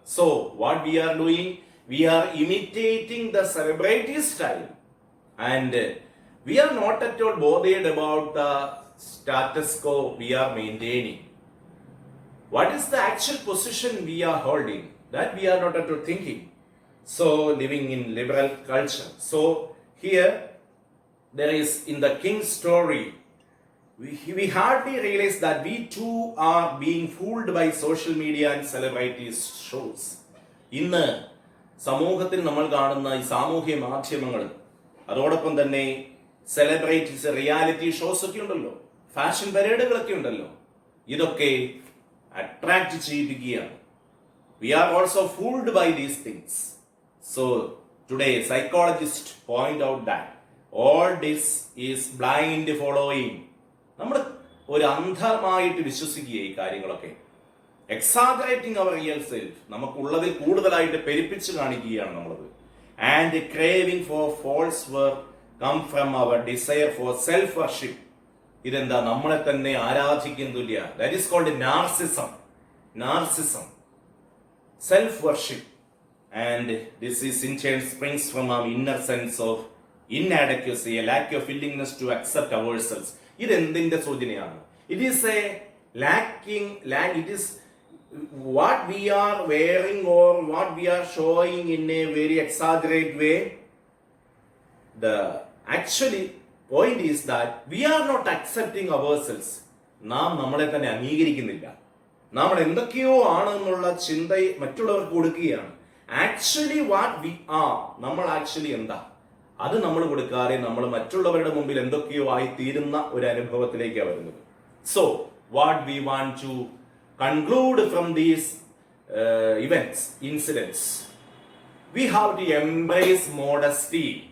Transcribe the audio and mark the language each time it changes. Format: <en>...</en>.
<en>So what we are doing, we are imitating the celebrity style and we are not at all bothered about the status quo we are maintaining. What is the actual position we are holding? That we are not at all thinking. So, living in liberal culture. So, here there is in the king's story, we hardly realize that we too are being fooled by social media and celebrity shows.</en> <ml>ഇന്ന് സമൂഹത്തിൽ നമ്മൾ കാണുന്ന ഈ സാമൂഹ്യ മാധ്യമങ്ങൾ, അതോടൊപ്പം തന്നെ celebrities, reality shows ഒക്കെ ഉണ്ടല്ലോ, ഫാഷൻ പരേഡുകളൊക്കെ ഉണ്ടല്ലോ, ഇതൊക്കെ attract ചെയ്യിപ്പിക്കുകയാണ്.</ml> <en>We are also fooled by these things. So today psychologists point out that all this is blind following.</en> <ml>നമ്മൾ ഒരു അന്ധമായിട്ട് വിശ്വസിക്കുക ഈ കാര്യങ്ങളൊക്കെ.</ml> <en>exaggerating our real self,</en> <ml>നമുക്കുള്ളതിൽ കൂടുതലായിട്ട് പെരുപ്പിച്ച് കാണിക്കുകയാണ് നമ്മളത്.</ml> <en>And craving for false work come from our desire for self worship.</en> <ml>ഇതെന്താ? നമ്മളെ തന്നെ ആരാധിക്കുന്നില്ല.</ml> <en>That is called narcissism. Narcissism, self worship. And this is in turn springs from our inner sense of inadequacy, a lack of willingness to accept ourselves.</en> <ml>ഇത് എന്തിന്റെ സൂചനയാണ്?</ml> <en>It is a lacking, it is what we are wearing or what we are showing in a very exaggerated way. The actually point is that we are not accepting ourselves.</en> <ml>നാം നമ്മളെ തന്നെ അംഗീകരിക്കുന്നില്ല. നമ്മൾ എന്തൊക്കെയോ ആണെന്നുള്ള ചിന്ത മറ്റുള്ളവർക്ക് കൊടുക്കുകയാണ്.</ml> <en>actually what we are,</en> <ml>നമ്മൾ ആക്ച്വലി എന്താ, അത് നമ്മൾ കൊടുക്കാതെ നമ്മൾ മറ്റുള്ളവരുടെ മുമ്പിൽ എന്തൊക്കെയോ ആയി തീരുന്ന ഒരു അനുഭവത്തിലേക്കാണ് വരുന്നത്.</ml> <en>So what we want to conclude from these events, incidents, we have to embrace modesty.</en>